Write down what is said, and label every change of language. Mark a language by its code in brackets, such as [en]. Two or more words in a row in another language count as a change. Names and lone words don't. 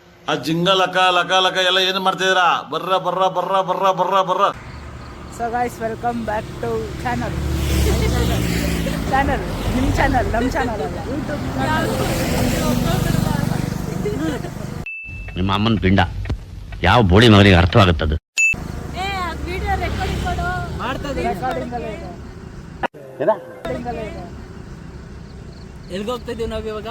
[kn] ಆ ಜಿಂಗ ಲಕ ಲಕ ಲಕ ಎಲ್ಲ ಏನು ಮಾಡ್ತಿದ್ದೀರಾ? ಬರ್ರ ಬರ್ರ ಬರ್ರ ಬರ್ರ ಬರ್ರ ಬರ್ರ. [en] So guys, welcome back to channel. [kn] ನಿಮ್ಮ ಚಾನಲ್, ನಮ್ಮ ಚಾನಲ್ ಅಲ್ಲ, ಯೂಟ್ಯೂಬ್ ಚಾನಲ್. ನಿಮ್ಮ ಅಮ್ಮನ ಪಿಂಡ ಯಾವ ಬೋಳಿ ಮಗನಿಗೆ ಅರ್ಥವಾಗುತ್ತದೆ? ಎಲ್ಗೆ ಹೋಗ್ತಾ ಇದೀವಿ ನಾವು ಇವಾಗ?